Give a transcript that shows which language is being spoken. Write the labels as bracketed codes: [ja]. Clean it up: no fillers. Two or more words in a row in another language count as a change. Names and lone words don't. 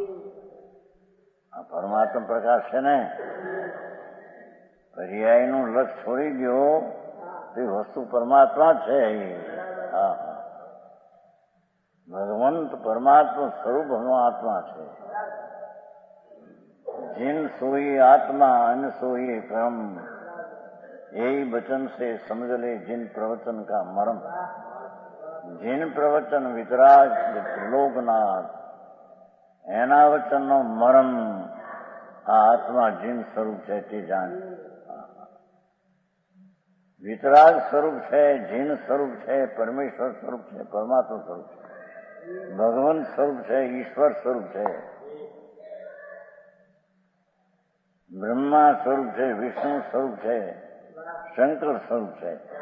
[gu] આ પરમાત્મા પ્રકાશ છે ને, પર્યાયનું લક્ષ છોડી ગયો તે વસ્તુ પરમાત્મા છે. ભગવંત પરમાત્મા સ્વરૂપ આત્મા છે. [hi] जिन सोई आत्मा अन सोई परम, यही वचन से समझ ले जिन प्रवचन का मर्म. जिन प्रवचन वितराग त्रिलोकनाथ, [gu] એના વચનનો મરમ આ આત્મા જીન સ્વરૂપ છે તે જાણ. વિતરાગ સ્વરૂપ છે, જીન સ્વરૂપ છે, પરમેશ્વર સ્વરૂપ છે, પરમાત્મા સ્વરૂપ છે, ભગવાન સ્વરૂપ છે, ઈશ્વર સ્વરૂપ છે, બ્રહ્મા સ્વરૂપ છે, વિષ્ણુ સ્વરૂપ છે, શંકર સ્વરૂપ છે.